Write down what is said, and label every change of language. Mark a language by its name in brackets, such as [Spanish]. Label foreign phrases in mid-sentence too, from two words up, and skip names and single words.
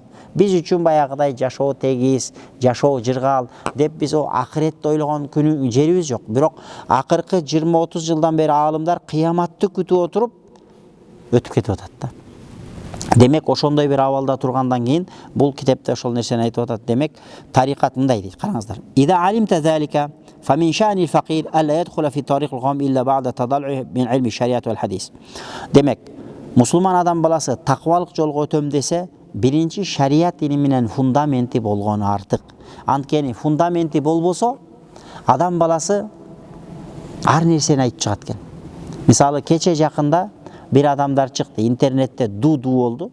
[Kyrgyz] Биз үчүн баягыдай жашоо тегиз, жашоо жыргал деп биз о акыретти ойлогон күнү жерибиз жок. Бирок акыркы 20-30 жылдан бери аалымдар кыяматты күтүп отуруп өтүп кетип атат да. Демек ошондой бир абалда тургандан кийин бул китепте ошол нерсени айтып атат. Демек тарикат мындай дейт, караңыздар. [Arabic] إذا علمت ذلك فمن شأن الفقير ألا يدخل في طريق القوم إلا بعد تضلعه من علم الشريعة والحديث. [Kyrgyz] Демек мусулман адам баласы такыбалык жолго өтөм десе, биринчи шарият илиминен фундаменти болгону артык. Анткени фундаменти болбосо, адам баласы ар нерсени айтып чыгат экен. Мисалы кече жакында бир адамдар чыкты, интернетте ду болду.